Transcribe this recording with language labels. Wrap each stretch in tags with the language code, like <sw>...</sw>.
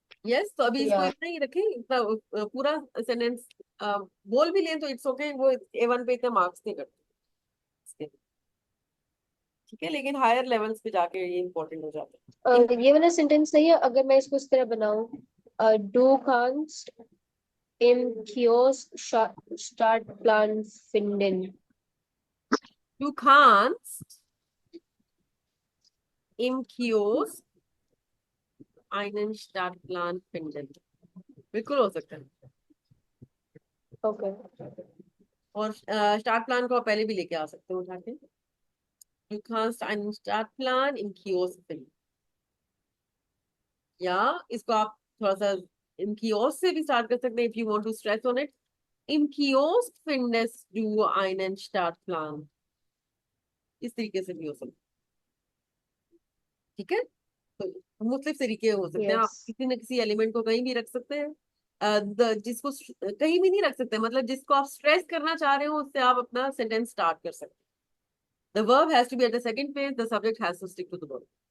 <hi>Yes. तो अभी इसको या इतना ही रखें, इतना पूरा सेंटेंस बोल भी लें तो इट्स ओके, वो A1 पे इतने मार्क्स नहीं करते। ठीक है, लेकिन हायर लेवल्स पे जाके ये इंपॉर्टेंट हो जाता है। ये वाला सेंटेंस सही है अगर मैं इसको इस तरह बनाऊं।</hi> <de>डू कांस्ट im Kiosk Startplan finden। Du kannst im Kiosk einen Startplan finden।</de> <hi>बिल्कुल हो सकता है, ओके। और स्टार्ट प्लान को आप पहले भी लेके आ सकते हो उठा के।</hi> <de>Du kannst einen Startplan im Kiosk finden,</de> <hi>या इसको आप थोड़ा सा im Kiosk से भी स्टार्ट कर सकते हैं,</hi> <en>if you want to stress on it।</en> <de>Im Kiosk findest du einen Startplan,</de> <hi>इस तरीके से भी हो सकता है। ठीक है, तो मुख्तलिफ तरीके हो सकते हैं, आप</hi> <en>Yes.</en> <hi>किसी न किसी एलिमेंट को कहीं भी रख सकते हैं। जिसको कहीं भी नहीं रख सकते, मतलब जिसको आप स्ट्रेस करना चाह रहे हो उससे आप अपना सेंटेंस स्टार्ट कर सकते हैं।</hi> <en>The verb has to be at the second page, the subject has to stick to the verb.</en>